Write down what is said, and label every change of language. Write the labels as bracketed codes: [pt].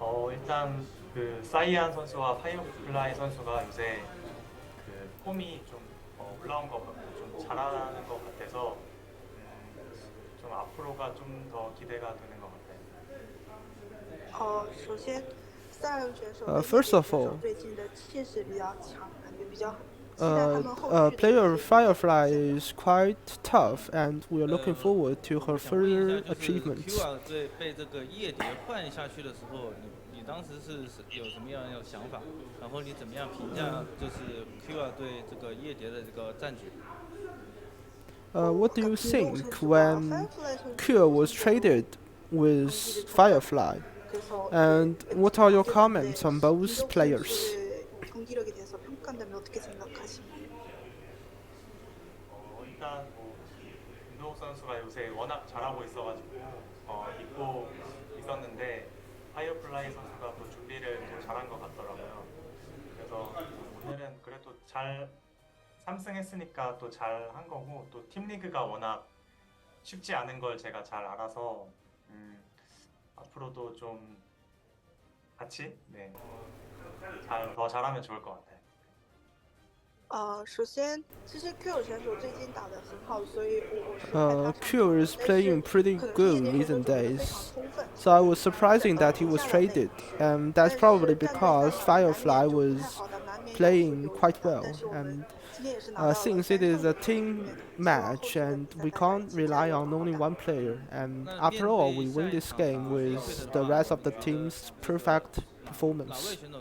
[ko] 일단 그 사이안 선수와 파이어플라이 선수가 요새 그 폼이 좀 올라온 것 같고 좀 잘하는 것 같아서 좀 앞으로가 좀 더 기대가 되는 것 같아요. [zh] 首先，赛尔选手 [en] First of all, [zh] 最近的气势比较强，感觉比较好。期待他们后续的 [en] player Firefly is quite tough, and we are looking forward to her further achievements. [zh] Q 队被这个夜蝶换下去的时候，你当时是有什么样的想法？然后你怎么样评价就是 Q 队这个夜蝶的这个战局 [en] ？What do you think when Q was traded with Firefly? And what are your comments on both players? [ko] 경기력에 대해서 평가한다면 어떻게 생각하시나요? 일단 뭐 김도욱 선수가 요새 워낙 잘하고 있어가지고 믿고 있었는데 파이어플라이 선수가 또 준비를 또 잘한 것 같더라고요. 그래서 오늘은 그래도 잘 3승 했으니까 또 잘 한 거고 또 팀리그가 워낙 쉽지 않은 걸 제가 잘 알아서 앞으로도 좀 같이 더 잘하면 좋을 것 같아요. [zh] 首先，其实 Q 选手最近打得很好，所以我 [en] Q is playing pretty good recent days, so I was surprising that he was traded, and that's probably because Firefly was playing quite well, and since it is a team match and we can't rely on only one player, and after all we win this game with the rest of the team's perfect performance.